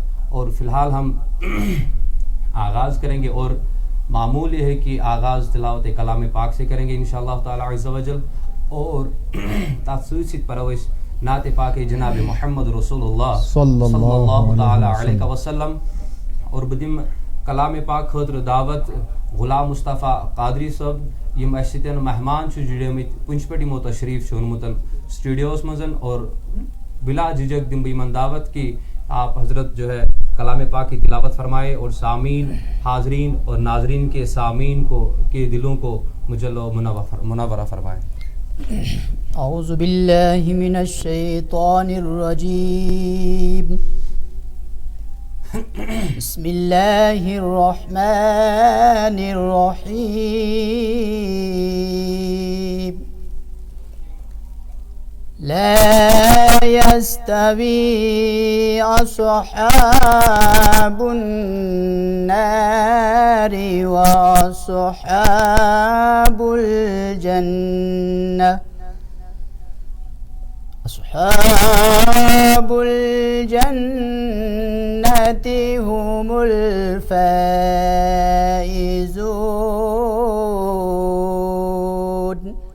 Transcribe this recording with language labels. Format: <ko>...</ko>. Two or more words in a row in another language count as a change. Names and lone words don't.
<ur>اور فی الحال ہم آغاز کریں گے، اور معمول یہ ہے کہ آغاز تلاوت کلام پاک سے کریں گے</ur> <ar>انشاءاللہ تعالی عز و جل،</ar> <ur>اور تخصیص پروش نعت پاک جناب محمد رسول اللہ</ur> <ar>صلی اللہ تعالی علیہ وسلم.</ar> <ks>اور بدیم کلام پاک خاطر دعوت غلام مصطفیٰ قادری صاحب یم اسہِ سۭتۍ مہمان چھِ جُڑیمٕتۍ پُنچ پٮ۪ٹھ یِمو تشریف چھُ اوٚنمُت سٹوڈیوس منٛز.</ks> <ur>اور بلا جھجک</ur> <ks>دم بہٕ یِمن دعوت</ks> <ur>کہ آپ حضرت جو ہے کلام پاک کی تلاوت فرمائے، اور سامعین حاضرین اور ناظرین کے سامعین کو کے دلوں کو مجل و منورہ فرمائے.</ur> <ar>اعوذ باللہ من الشیطان الرجیم، بسم اللہ الرحمن الرحیم. لا يستوي أصحاب النار وأصحاب الجنة أصحاب الجنة هم الفائزون.</ar>